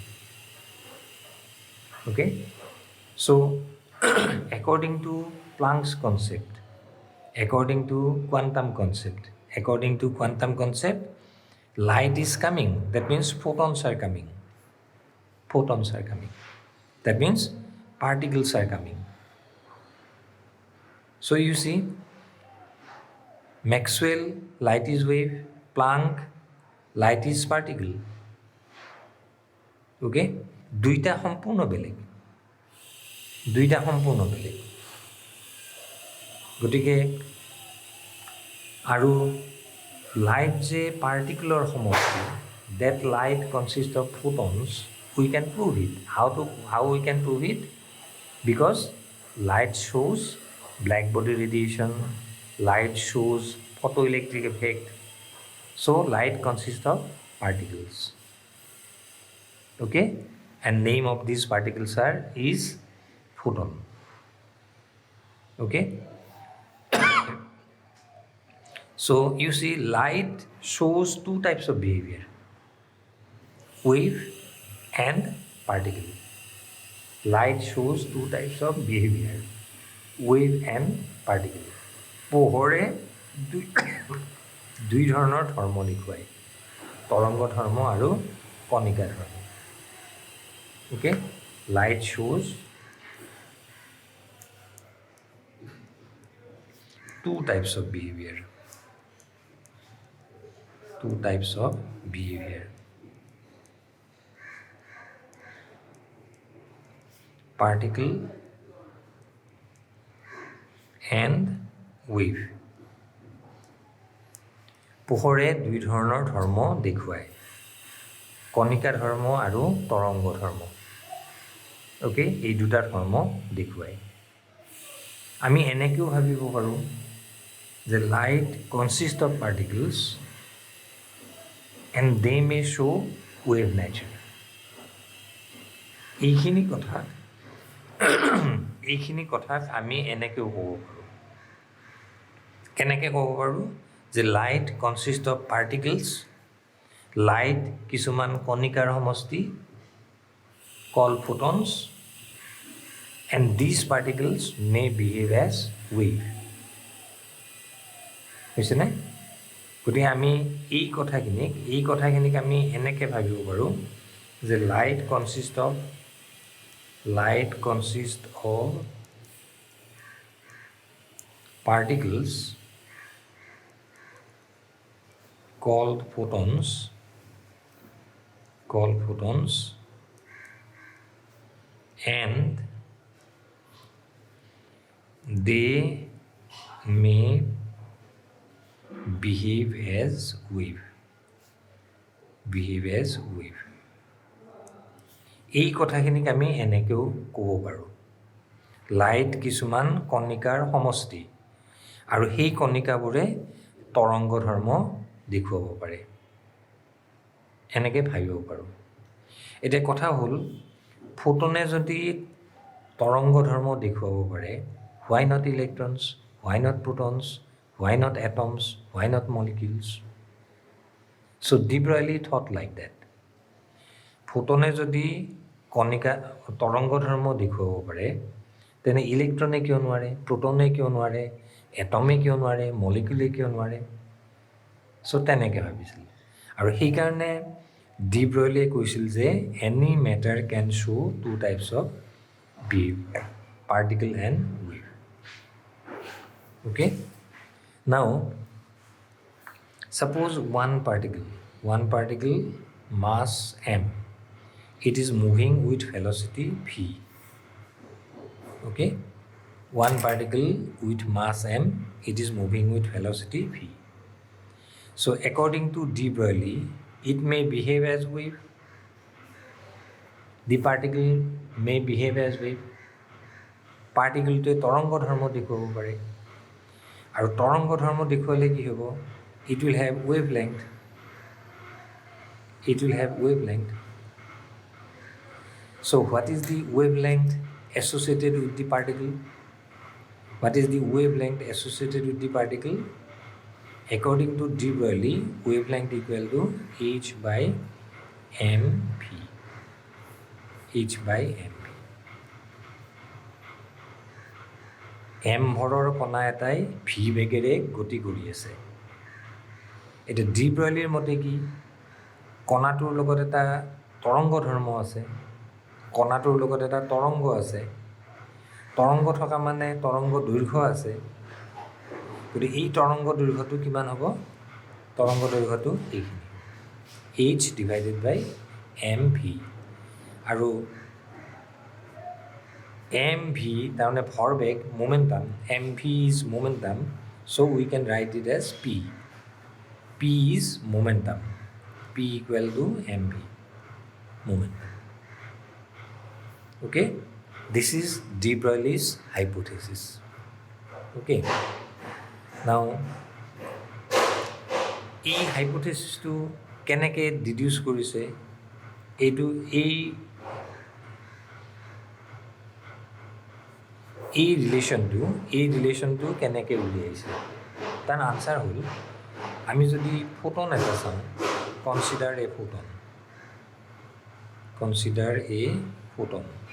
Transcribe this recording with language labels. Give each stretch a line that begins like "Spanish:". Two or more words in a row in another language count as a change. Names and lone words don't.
English: okay so according to Planck's concept according to quantum concept light is coming that means photons are coming that means particles are coming so you see Maxwell light is wave Planck light is particle
Assamese: okay দুইটা সম্পূৰ্ণ বেলেগ গতিকে আৰু light যে particular
English: সমষ্টি that light consists of photons we can prove it how we can prove it because light shows black body radiation light shows photoelectric effect so light consists of particles okay and name of these particles is photon okay so you see light shows two types of behavior wave and particle light shows two types of behavior wave and particle পোহৰে
Assamese: দুই ধৰণৰ ধৰ্ম দেখুৱায় তৰংগ ধৰ্ম আৰু কণিকা ধৰ্ম
English: okay light shows two types of behavior particle and wave
Assamese: পোহৰে দুই ধৰণৰ ধৰ্ম দেখুৱায় কণিকা ধৰ্ম আৰু তৰংগ ধৰ্ম ওকে এই দুটা ধৰ্ম দেখুৱায় আমি এনেকেও ভাবিব পাৰোঁ যে
English: light consist of particles and they may show wave nature
Assamese: এইখিনি কথাক আমি এনেকেও ক'ব পাৰোঁ কেনেকৈ ক'ব পাৰোঁ যে
English: light consist of particles
Assamese: লাইট কিছুমান কণিকাৰ সমষ্টি
English: called photons and these particles may behave as wave
Assamese: হৈছে নে গতিকে আমি এই কথাখিনিক আমি এনেকৈ ভাবিব পাৰোঁ যে লাইট
English: consist of particles called photons and they may behave as wave
Assamese: এই কথাখিনিক আমি এনেকৈও ক'ব পাৰোঁ, লাইট কিছুমান কণিকাৰ সমষ্টি আৰু সেই কণিকাবোৰে তৰংগ ধৰ্ম দেখুৱাব পাৰে, এনেকৈ ভাবিব পাৰোঁ। এতিয়া কথা হ'ল, ফোটনে যদি তৰংগ ধৰ্ম দেখুৱাব পাৰে,
English: why not electrons, why not protons, why not atoms, why not molecules? So de Broglie thought like that.
Assamese: ফোটনে যদি কণিকা তৰংগ ধৰ্ম দেখুৱাব পাৰে, তেনে ইলেক্ট্ৰনে কিয় নোৱাৰে, প্ৰোটনে কিয় নোৱাৰে, এটমে কিয় নোৱাৰে, মলিকুলে কিয় নোৱাৰে? চ' তেনেকৈ ভাবিছিল। আৰু সেইকাৰণে ডি ব্ৰয়লিয়ে কৈছিল যে
English: any matter can show two types of behavior, particle and wave. Okay? Now, suppose one particle mass m, it is moving with velocity v. Okay? One particle with mass m, it is moving with velocity v. So according to de Broglie, it may behave as wave. The particle may behave as wave.
Assamese: পাৰ্টিকলটোৱে তৰংগ ধৰ্ম দেখুৱাব পাৰে, আৰু তৰংগ ধৰ্ম দেখুৱালে কি হ'ব?
English: It will have wavelength. It will have wavelength. So what is the wavelength associated with the particle? What is the wavelength associated with the particle? According to de Broglie, wavelength equal to h by mv. h by mv.
Assamese: এম ভৰৰ কণা এটাই ভি বেগেৰে গতি কৰি আছে। এতিয়া ডি ব্ৰয়লিৰ মতে কি? কণাটোৰ লগত এটা তৰংগ ধৰ্ম আছে, কণাটোৰ লগত এটা তৰংগ আছে, তৰংগ থকা মানে তৰংগ দৈৰ্ঘ্য আছে। গতিকে এই তৰংগ দৈৰ্ঘ্যটো কিমান হ'ব? তৰংগ দৈৰ্ঘ্যটো এইখিনি, h
English: divided by m v.
Assamese: আৰু এম ভি তাৰমানে ভৰবেগ, মোমেণ্টাম,
English: m v is momentum, so we can write it as p. p is momentum, p equal to m v, momentum. Okay? This is de Broglie's hypothesis. Okay? Now,
Assamese: এই হাইপোথেচিছটো কেনেকৈ ডিডিউচ কৰিছে, এই ৰিলেশ্যনটো কেনেকৈ উলিয়াইছে? তাৰ আনচাৰ হ'ল, আমি যদি ফোটন এটা চাওঁ,
English: consider a photon, consider a photon.